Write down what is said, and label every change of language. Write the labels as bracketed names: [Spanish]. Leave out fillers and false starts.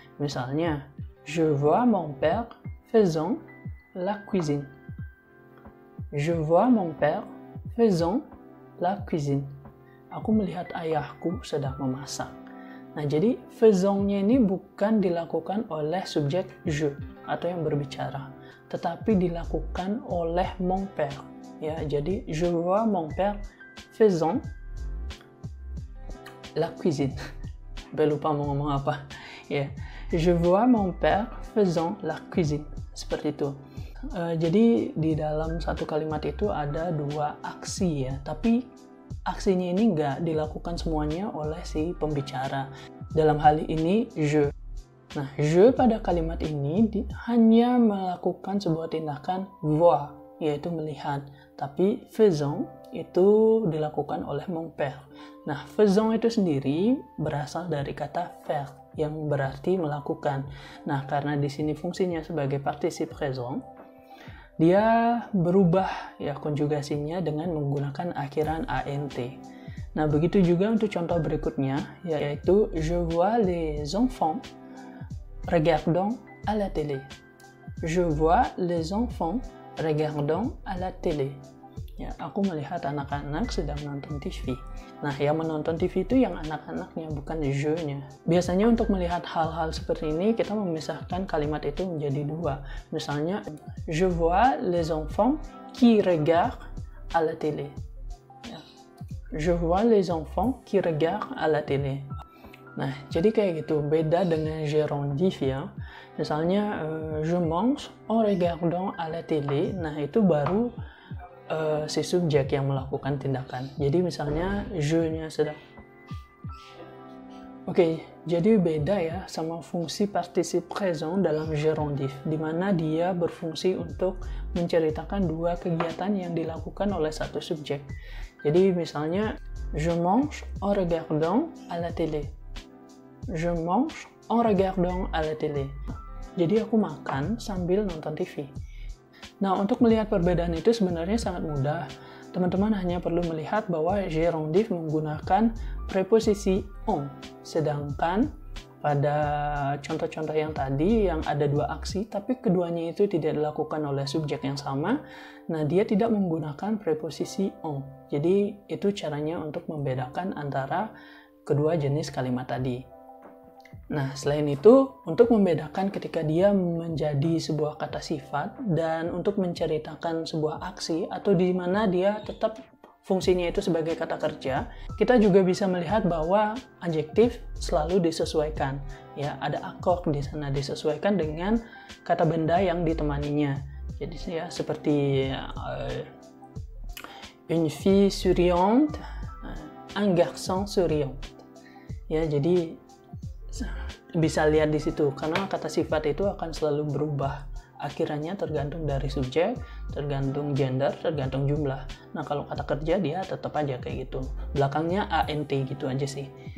[French] Misalnya, je vois mon père faisant la cuisine. Je vois mon père faisant la cuisine. [Indonesian] Aku melihat ayahku sedang memasak. Nah, jadi faisant-nya ini bukan dilakukan oleh subjek je atau yang berbicara, tetapi dilakukan oleh mon père. Ya, jadi [French] je vois mon père faisant la cuisine. [Indonesian] Saya lupa mau ngomong apa. Ya, [French] je vois mon père faisant la cuisine. [Indonesian] Seperti itu. Jadi di dalam satu kalimat itu ada dua aksi ya, tapi aksinya ini nggak dilakukan semuanya oleh si pembicara. Dalam hal ini je. Nah, je pada kalimat ini hanya melakukan sebuah tindakan voir, yaitu melihat. Tapi faisant itu dilakukan oleh mon père. Nah, faisant itu sendiri berasal dari kata faire, yang berarti melakukan. Nah, karena di sini fungsinya sebagai participe présent, dia berubah ya konjugasinya dengan menggunakan akhiran ant. Nah, begitu juga untuk contoh berikutnya, yaitu [French] je vois les enfants regardant à la télé. Je vois les enfants regardant à la télé. [Indonesian] Ya, aku melihat anak-anak sedang menonton TV. Nah, yang menonton TV itu yang anak-anaknya, bukan je-nya. Biasanya untuk melihat hal-hal seperti ini, kita memisahkan kalimat itu menjadi dua. [French] Misalnya, je vois les enfants qui regardent à la télé. Ya. Je vois les enfants qui regardent à la télé. [Indonesian] Nah, jadi kayak gitu. Beda dengan gérondif ya. [French] Misalnya, je mange en regardant à la télé. [Indonesian] Nah, itu baru si subjek yang melakukan tindakan. Jadi misalnya je-nya sedang. Oke, jadi beda ya sama fungsi participe présent dalam gérondif, di mana dia berfungsi untuk menceritakan dua kegiatan yang dilakukan oleh satu subjek. [French] Jadi misalnya, je mange en regardant à la télé. Je mange en regardant à la télé. [Indonesian] Jadi aku makan sambil nonton TV. Nah, untuk melihat perbedaan itu sebenarnya sangat mudah. Teman-teman hanya perlu melihat bahwa gérondif menggunakan preposisi en. Sedangkan pada contoh-contoh yang tadi, yang ada dua aksi, tapi keduanya itu tidak dilakukan oleh subjek yang sama, nah dia tidak menggunakan preposisi en. Jadi, itu caranya untuk membedakan antara kedua jenis kalimat tadi. Nah, selain itu, untuk membedakan ketika dia menjadi sebuah kata sifat dan untuk menceritakan sebuah aksi atau di mana dia tetap fungsinya itu sebagai kata kerja, kita juga bisa melihat bahwa adjektif selalu disesuaikan. Ya, ada akord di sana disesuaikan dengan kata benda yang ditemaninya. Jadi ya seperti [French] une fille souriante, un garçon souriant. [Indonesian] Ya, jadi bisa lihat di situ karena kata sifat itu akan selalu berubah akhirnya tergantung dari subjek, tergantung gender, tergantung jumlah. Nah, kalau kata kerja dia tetap aja kayak gitu, belakangnya ant gitu aja sih.